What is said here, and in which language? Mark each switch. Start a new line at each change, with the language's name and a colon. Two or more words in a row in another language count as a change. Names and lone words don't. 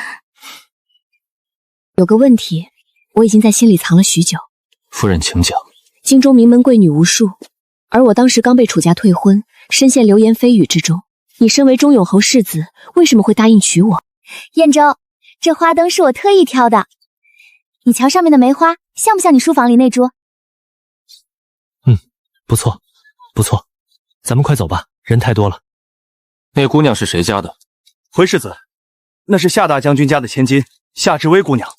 Chinese: 有個問題，我已經在心裡藏了許久。夫人，請講。京中名門貴女無數，而我當時剛被楚家退婚，深陷流言蜚語之中。你身為中永侯世子，為什麼會答應娶我？彥州，這花燈是我特意挑的，你瞧上面的梅花，像不像你書房裡那株？不錯，不錯，咱們快走吧，人太多了。那姑娘是誰家的？回世子，那是夏大將軍家的千金，夏之薇姑娘。